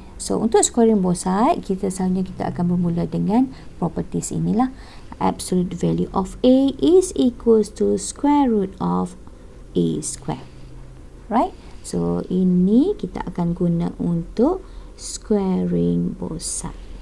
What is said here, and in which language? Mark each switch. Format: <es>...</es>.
<ms>So untuk</ms> <en>squaring both side,</en> <ms>selalunya kita akan bermula dengan properties inilah.</ms> <en>Absolute value of a is equals to square root of a square. Right?</en> <ms>So ini kita akan guna untuk</ms> <en>squaring both side.</en>